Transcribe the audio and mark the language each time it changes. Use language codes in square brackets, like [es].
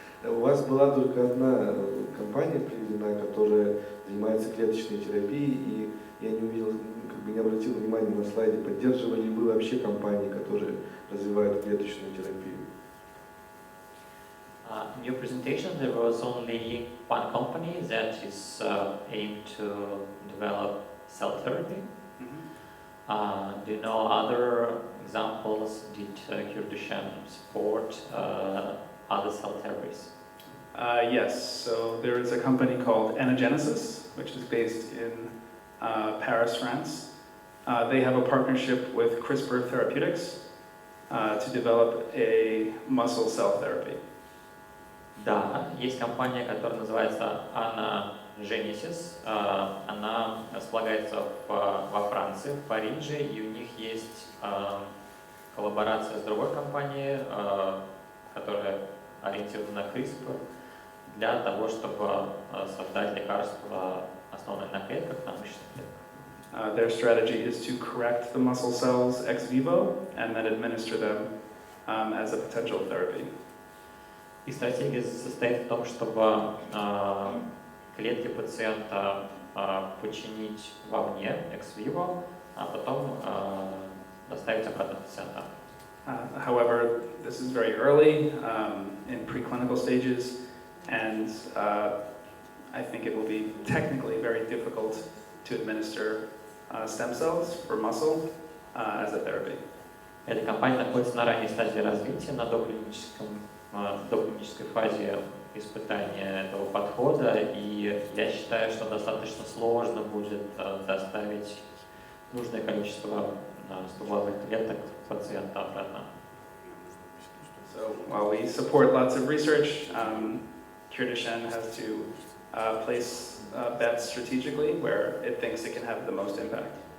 [ru] У вас была только одна компания приведена, которая занимается клеточной терапией, и я не увидел, не обратил внимания на слайде, поддерживали ли вы вообще компании, которые развивают клеточную терапию? [en] In your presentation, there was only one company that is aimed to develop cell therapy. Do you know other examples? Did Cure Duchenne support other cell therapies? Yes, so there is a company called Anagenesis, which is based in Paris, France. They have a partnership with CRISPR Therapeutics to develop a muscle cell therapy. [ru] Да, есть компания, которая называется Anagenesis. Она располагается во Франции, в Париже, и у них есть коллаборация с другой компанией, которая ориентирована на CRISPR, для того, чтобы создать лекарства, основанные на клетках, на мышечных клетках. [en] Their strategy is to correct the muscle cells ex vivo and then administer them as a potential therapy. [ru] И стратегия состоит в том, чтобы клетки пациента починить вовне, ex vivo, а потом доставить обратно пациента. [en] However, this is very early in preclinical stages, and I think it will be technically very difficult to administer stem cells for muscle as a therapy. [ru] Эта компания находится на ранней стадии развития, на доклинической фазе испытания этого подхода, и я считаю, что достаточно сложно будет доставить нужное количество стволовых клеток пациента обратно. [en] So while we support lots of research, Cure Duchenne has to place bets strategically where it thinks it can have the most impact.